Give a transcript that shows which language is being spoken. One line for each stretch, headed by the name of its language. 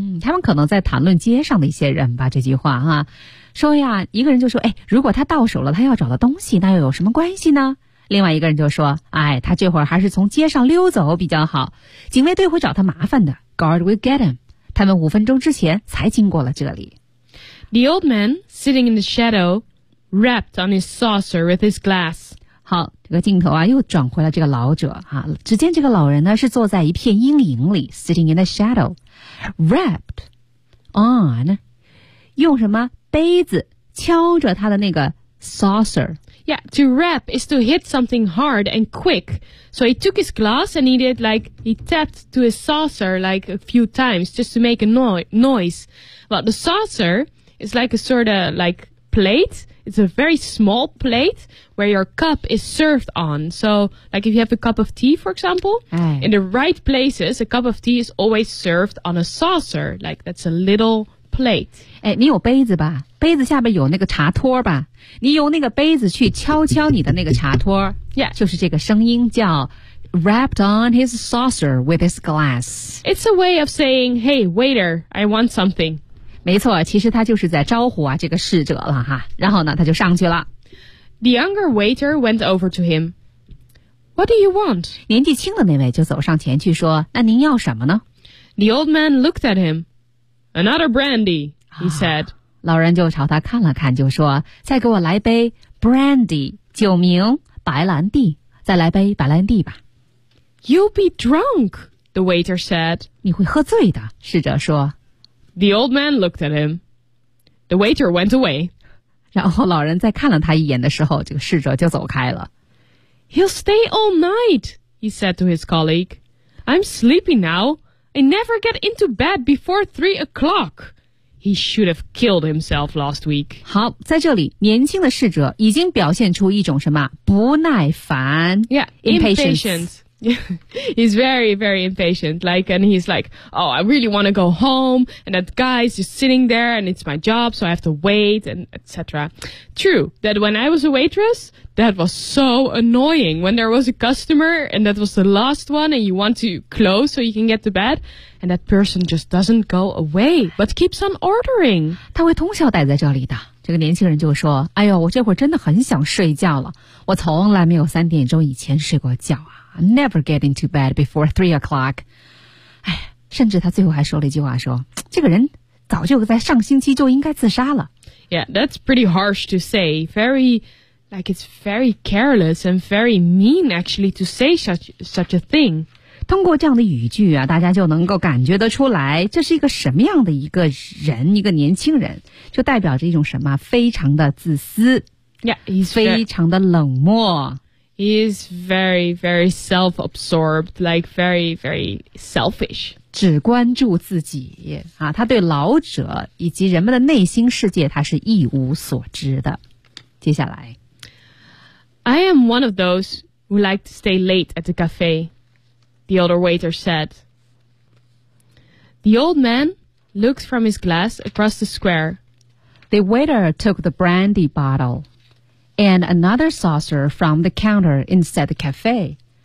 Chinese: 他们可能在谈论街上的一些人吧，这句话哈。说呀，一个人就说，哎，如果他到手了他要找的东西，那又有什么关系呢？另外一个人就说，哎，他这会儿还是从街上溜走比较好，警卫队会找他麻烦的。
English: Guard will get him.
Chinese: 他们五分钟之前才经过了这里。
English: The old man sitting in the shadow rapped on his saucer with his glass.
Chinese: 好，这个镜头啊又转回了这个老者啊，只见这个老人呢是坐在一片阴影里，
English: sitting in the shadow, rapped on,
Chinese: 用什么杯子敲着他的那个 saucer.
English: Yeah, to rap is to hit something hard and quick. So he took his glass and he did like, he tapped to his saucer like a few times just to make a noise. But the saucer is like a sort of like plate. It's a very small plate where your cup is served on. So like if you have a cup of tea, for example, in the right places, a cup of tea is always served on a saucer. Like that's a little... plate.
Chinese: 哎，你有杯子吧？杯子下边有那个茶托吧？你用那个杯子去敲敲你的那个茶托。
English: Yeah.
Chinese: 就是这个声音叫
English: rapped on his saucer with his glass. It's a way of saying, hey, waiter, I want something.
Chinese: 没错，其实他就是在招呼啊这个侍者了哈。然后呢，他就上去了。
English: The younger waiter went over to him. What do you want?
Chinese: 年纪轻的那位就走上前去说，那您要什么呢？
English: The old man looked at him. Another brandy, he said.、
Chinese: 啊、老人就朝他看了看，就说：“再给我来杯 brandy, 酒名白兰地，再来杯白兰地吧。”
English: You'll be drunk, the waiter said.
Chinese: 你会喝醉的，侍者说。
English: The old man looked at him. The waiter went away.
Chinese: 然后老人再看了他一眼的时候，这个侍者就走开了。
English: He'll stay all night, he said to his colleague. I'm sleepy now. I never get into bed before 3 o'clock. He should have killed himself last week.
Chinese: 好，在这里，年轻的侍者已经表现出一种什么不耐烦
English: ？Yeah, impatient. He's very, very impatient. Like, and he's like, oh, I really want to go home, and that guy is just sitting there, and it's my job, so I have to wait, and etc. True that when I was a waitress, that was so annoying when there was a customer, and that was the last one, and you want to close so you can get to bed, and that person just doesn't go away, but keeps on ordering.
Chinese: 他会通宵待在这里的。这个年轻人就说，哎呦，我这会儿真的很想睡觉了。我从来没有三点钟以前睡过觉啊。
English: Never get into bed before 3 o'clock.
Chinese: 哎，甚至他最后还说了一句话，说这个人早就在上星期就应该自杀了。
English: Yeah, that's pretty harsh to say. Very, like it's very careless and very mean actually to say such a thing.
Chinese: 通过这样的语句啊，大家就能够感觉得出来，这是一个什么样的一个人，一个年轻人，就代表着一种什么，非常的自私。
English: Yeah, he's
Chinese: 非常的冷漠。
English: He is very, very self-absorbed, like very, very selfish.
Chinese: 只关注自己啊，他对老者以及人们的内心世界，他是一无所知的。接下来
English: ，I am one of those who like to stay late at the cafe. The older waiter said. The old man looked from his glass across the square. The waiter took the brandy bottle. And another saucer from the counter inside the cafe.